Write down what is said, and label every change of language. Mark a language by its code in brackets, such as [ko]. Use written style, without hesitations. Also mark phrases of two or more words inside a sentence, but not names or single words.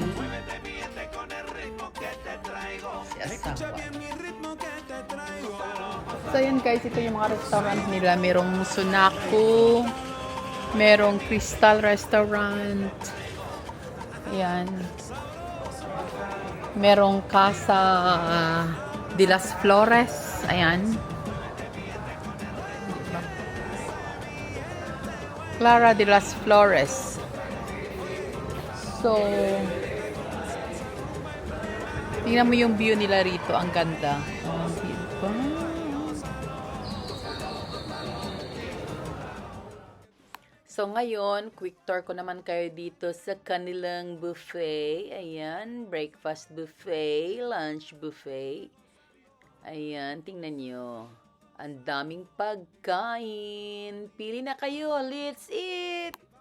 [tl] Si asawa. So, ayan guys, ito yung mga restaurant nila. Merong Sunaku, merong Crystal Restaurant. Ayan. Merong Casa de las Flores. Ayan. Clara de las Flores. So, tingnan mo yung view nila rito. Ang ganda. Oh, diba? So, ngayon, [en] quick tour [tl] ko naman kayo dito sa kanilang buffet. Ayan, [en] breakfast buffet, lunch buffet. [tl] Ayan, tingnan nyo. Ang daming pagkain. Pili na kayo. [en] Let's eat!